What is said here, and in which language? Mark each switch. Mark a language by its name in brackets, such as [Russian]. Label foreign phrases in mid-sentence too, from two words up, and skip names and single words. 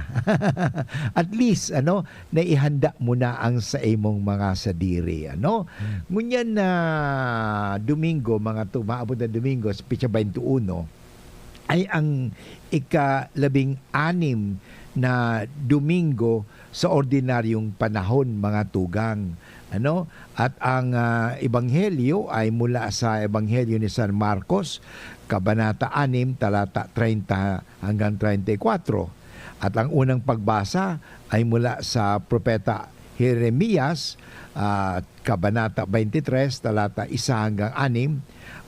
[Bikol] At least, naihanda mo na ang sa imong mga sadiri. Ngunyan na Domingo, mga maabot na Domingo, Pitsa 21, ay ang ika-16 na Domingo sa ordinaryong panahon, mga tugang. [Filipino] At ang ebanghelyo ay mula sa ebanghelyo ni San Marcos, kabanata 6, talata 30 hanggang 34. At ang unang pagbasa ay mula sa propeta Jeremias, kabanata 23, talata 1 hanggang 6.